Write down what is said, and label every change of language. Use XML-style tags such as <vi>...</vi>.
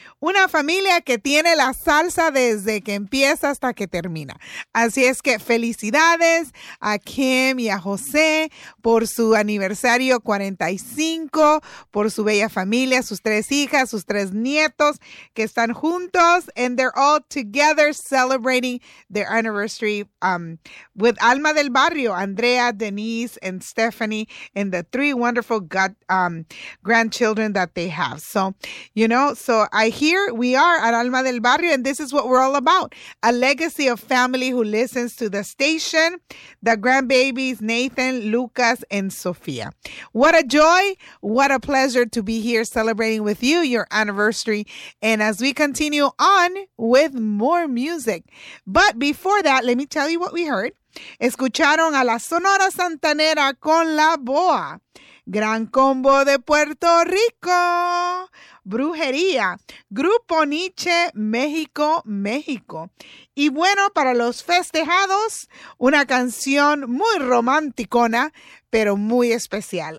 <es>Una familia que tiene la salsa desde que empieza hasta que termina. Así es que felicidades a Kim y a José por su aniversario 45, por su bella familia, sus tres hijas, sus tres nietos que están juntos.</es> <en>And they're all together celebrating their anniversary with Alma del Barrio, Andrea, Denise, and Stephanie, and the three wonderful grandchildren that they have. So, you know, so I hear. Here we are at Alma del Barrio, and this is what we're all about, a legacy of family who listens to the station, the grandbabies, Nathan, Lucas, and Sophia. What a joy, what a pleasure to be here celebrating with you your anniversary, and as we continue on with more music. But before that, let me tell you what we heard.</en> <es>Escucharon a la Sonora Santanera con la Boa, Gran Combo de Puerto Rico, Brujería, Grupo Niche, México, México. Y bueno, para los festejados, una canción muy romanticona, pero muy especial.</es>